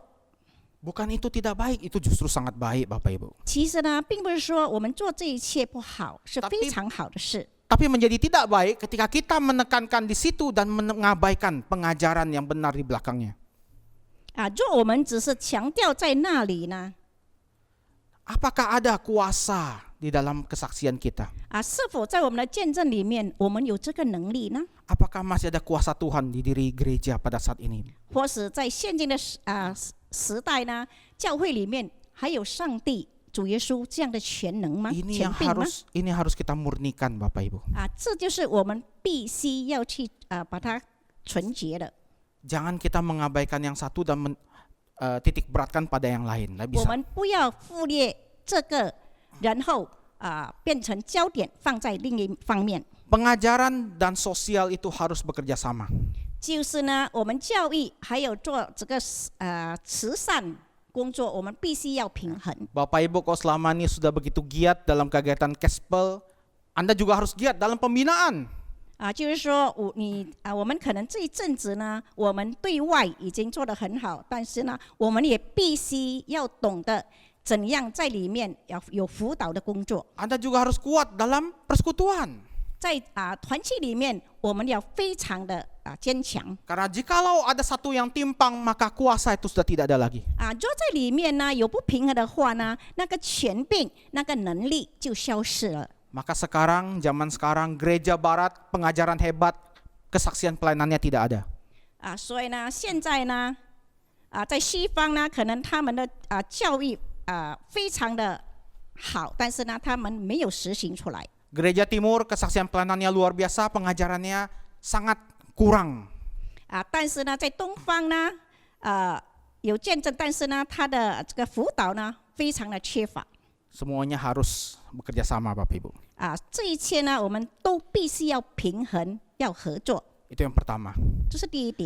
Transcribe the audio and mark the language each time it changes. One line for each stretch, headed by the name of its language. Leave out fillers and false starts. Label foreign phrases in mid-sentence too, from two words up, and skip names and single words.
Indonesian: Bukan itu tidak baik, itu justru sangat baik, Bapak Ibu.
Chinese: 其实呢，并不是说我们做这一切不好，是非常好的事。
Indonesian: Tapi menjadi tidak baik ketika kita menekankan di situ dan mengabaikan pengajaran yang benar di belakangnya.
Chinese: 若我们只是强调在那里呢，
Indonesian: Apakah ada kuasa di dalam kesaksian kita?
Chinese: 是否在我们的见证里面，我们有这个能力呢？
Indonesian: Apakah masih ada kuasa Tuhan di diri gereja pada saat ini?
Chinese: 或是在现今的时代呢，教会里面还有上帝主耶稣这样的全能吗？
Indonesian: Ini
Chinese: 权柄吗？
Indonesian: harus kita murnikan, Bapak Ibu.
Chinese: 这就是我们必须要去把它纯洁的。
Indonesian: Jangan kita mengabaikan yang satu dan titik beratkan pada yang lain.
Chinese: 我们不要忽略这个，然后变成焦点放在另一方面。
Indonesian: Pengajaran dan sosial itu harus bekerja sama.
Chinese: 就是呢，我们教育还有做这个慈善工作，我们必须要平衡。
Indonesian: Bapak Ibu, kalau selama ini sudah begitu giat dalam kegiatan Gospel, Anda juga harus giat dalam pembinaan.
Chinese: 就是说我们可能这一阵子呢，我们对外已经做得很好，但是呢，我们也必须要懂得怎样在里面要有辅导的工作。
Indonesian: Anda juga harus kuat dalam persekutuan.
Chinese: 在团契里面，我们要非常的坚强。
Indonesian: Karena jikalau ada satu yang timpang, maka kuasa itu sudah tidak ada lagi.
Chinese: 若在里面呢有不平衡的话呢，那个权柄、那个能力就消失了。
Indonesian: Maka sekarang, zaman sekarang, gereja barat, pengajaran hebat, kesaksian pelayanannya tidak ada.
Chinese: 所以呢，现在呢，在西方呢，可能他们的教育非常的好，但是呢，他们没有实行出来。
Indonesian: Gereja Timur, kesaksian pelayanannya luar biasa, pengajarannya sangat kurang.
Chinese: 但是呢，在东方呢，有见证，但是呢，他的这个辅导呢，非常的缺乏。
Indonesian: Semuanya harus bekerja sama, Bapak Ibu.
Chinese: 这一切呢，我们都必须要平衡，要合作，
Indonesian: Itu yang pertama.
Chinese: 这是第一点。